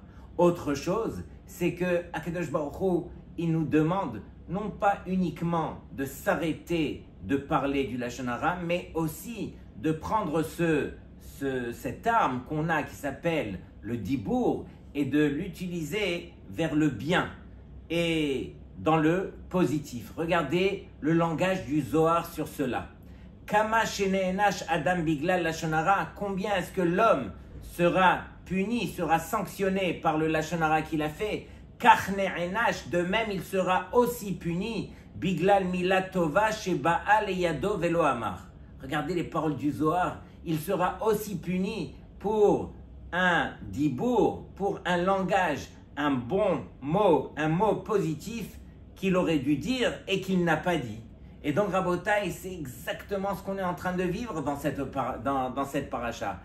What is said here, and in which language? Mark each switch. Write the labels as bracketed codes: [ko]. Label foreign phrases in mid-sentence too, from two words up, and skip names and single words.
[fr] Autre chose, c'est que [he] הקדוש ברוך הוא, [fr] il nous demande non pas uniquement de s'arrêter de parler du [he] לשון הרע, [fr] mais aussi de prendre cette arme qu'on a qui s'appelle le dibour et de l'utiliser vers le bien et dans le positif. Regardez le langage du Zohar sur cela. [he] כמה שנענש אדם בגלל לשון הרע, [fr] combien est-ce que l'homme sera puni, sera sanctionné par le [he] לשון הרע [fr] qu'il a fait? [he] כך נענש, [fr] de même il sera aussi puni [he] בגלל מלת טובה שבעל ידו ולא אמר. [fr] Regardez les paroles du Zohar. Il sera aussi puni pour un dibour, pour un langage, un bon mot, un mot positif qu'il aurait dû dire et qu'il n'a pas dit. Et donc, Rabotai, c'est exactement ce qu'on est en train de vivre dans cette paracha.